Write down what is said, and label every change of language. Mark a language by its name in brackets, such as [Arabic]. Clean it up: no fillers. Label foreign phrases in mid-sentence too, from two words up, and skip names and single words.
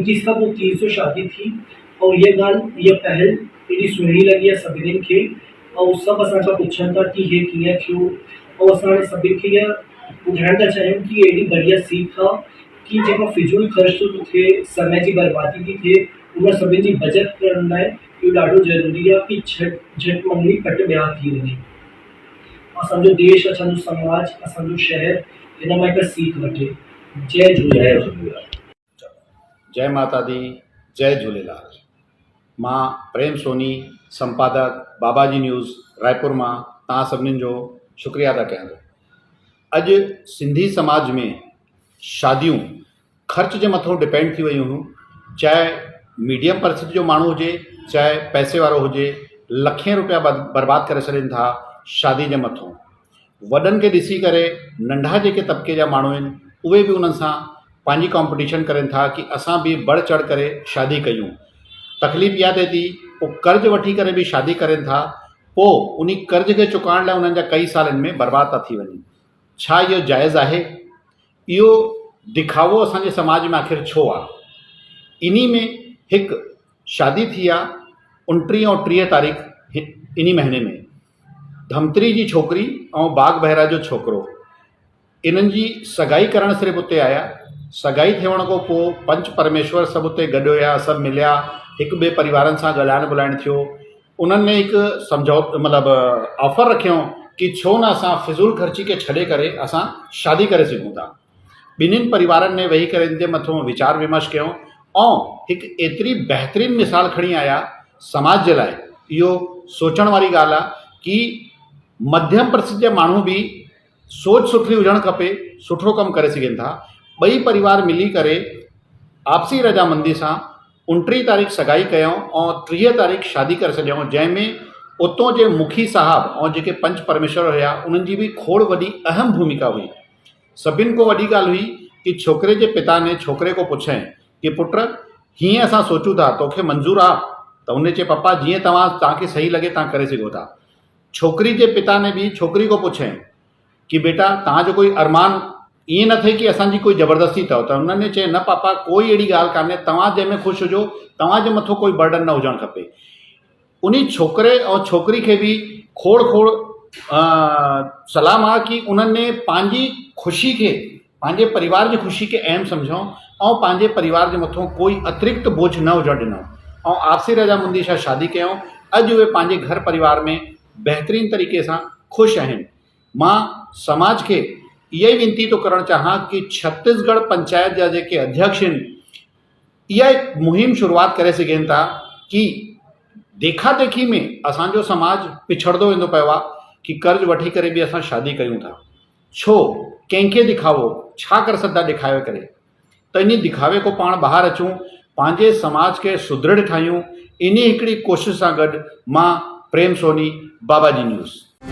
[Sindhi] 29 खां पोइ 30 जो शादी थी और हीअ पहल एॾी सुहिणी लॻी आहे सभिनीनि खे और सभु असांखां पुछनि था कि हे कीअं थियो। और असां हाणे सभिनि खे इहा ॿुधाइण था चाहियूं कि एॾी बढ़िया सीख आहे कि जेको फिजूल ख़र्च थो थिए, समय जी बर्बादी थी थिए, उन सभिनि जी बचत करण लाइ इहो ॾाढो ज़रूरी आहे कि झट मंगनी पट ॿिया थी वञे। असांजो देश, असांजो समाज, असांजो शहर हिन मां हिकु सीख वठे। जय झूलेलाल। जय माता दी, जय झूलेलाल। मां प्रेम सोनी, संपादक बाबाजी न्यूज़ रायपुर मां तव्हां सभिनीनि जो शुक्रिया अदा कयां थो। अॼु सिंधी समाज में शादियूं ख़र्च जे मथां डिपेंड थी वियूं हुयूं। चाहे मीडियम परिस्थिति जो माण्हू हुजे, चाहे पैसे वारो हुजे, लखें रुपया बर्बाद करे छॾनि था शादी जे मथां। वॾनि खे ॾिसी करे नंढा जेके तबिके जा माण्हू आहिनि उहे बि उन्हनि सां पंहिंजी कॉम्पिटिशन करनि था कि असां बि बढ़ चढ़ करे शादी कयूं। तकलीफ़ इहा थिए थी, पोइ कर्ज़ वठी करे बि शादी करनि था, पोइ उन कर्ज़ खे चुकाइण लाइ उन्हनि जा कई सालनि में बर्बाद था थी वञनि। छा इहो जाइज़ आहे? इहो दिखावो असांजे समाज में आख़िर छो आहे? इन्ही में हिकु शादी थी आहे 29 और 30 तारीख़ इन्ही महीने में। धमतरी जी छोकिरी ऐं बागबहरा जो छोकिरो, इन्हनि जी सगाई करणु सिर्फ़ु उते आया। सगाई थियण खां पोइ पंच परमेश्वर सभु उते गॾु हुया, सभु मिलिया, हिकु ॿिए परिवारनि सां ॻाल्हाइण ॿोलाइण थियो। उन्हनि हिकु सम्झौतो मतिलबु ऑफर रखियो कि छो न असां फिज़ूल ख़र्ची खे छॾे करे असां शादी करे सघूं था। ॿिन्हिनि परिवारनि ने वेही करे इन जे मथां वीचार विमर्श कयो ऐं हिकु एतिरी बहितरीनु मिसाल खणी आया समाज जे लाइ। इहो सोचण वारी ॻाल्हि आहे कि मध्यम परिस्थिति जा माण्हू बि सोच सुठी हुजणु खपे, सुठो कमु करे सघनि था। ॿई परिवार मिली करे आपसी रजामंदी सां 29 तारीख़ सगाई कयूं और 30 तारीख़ शादी करे छॾियऊं, जंहिंमें उतों जे मुखी साहब और जेके पंच परमेश्वर हुआ उन्हनि जी बि खोड़ वॾी अहम भूमिका हुई। सभिनि को वॾी ॻाल्हि हुई कि छोकिरे जे पिता ने छोकिरे को पुछियईं कि पुट हीअं असां सोचूं था, तोखे मंज़ूर आहे? त उन चए पप्पा जीअं तव्हांखे सही लॻे तव्हां करे सघो था। छोकिरी जे पिता ने बि छोकिरी को पुछियईं कि बेटा तव्हांजो कोई अरमान ईअं न थिए कि असांजी कोई ज़बरदस्ती अथव? त उन्हनि चयो न पापा, कोई अहिड़ी ॻाल्हि कान्हे, तव्हां जंहिंमें ख़ुशि हुजो, तव्हांजे मथां कोई बर्डन न हुजणु खपे। उन छोकिरे और छोकिरी खे बि खोड़ सलाह आहे कि उन्हनि पंहिंजी ख़ुशी खे, पंहिंजे परिवार जी ख़ुशी खे अहम सम्झूं ऐं पंहिंजे परिवार जे मथां कोई अतिरिक्त बोझ न हुजणु ॾिनो ऐं आपसी रज़ामंदी सां शादी कयूं। अॼु उहे पंहिंजे घर परिवार में बहितरीन तरीक़े सां ख़ुशि आहिनि। मां समाज खे इहा ई विनती थो करणु चाहियां कि छत्तीसगढ़ पंचायत जा जेके अध्यक्ष आहिनि इहा मुहिम शुरूआत करे सघनि था कि देखा देखी में असांजो समाज पिछड़ंदो वेंदो पियो आहे कि कर्ज़ वठी करे बि असां शादी कयूं था। छो? कंहिंखे दिखावो, छा कर सघंदा दिखावे करे? त इन दिखावे को पाण ॿाहिरि अचूं, पंहिंजे समाज खे सुदृढ़ ठाहियूं। इन हिकिड़ी कोशिश सां गॾु मां प्रेम सोनी, बाबाजी न्यूज़।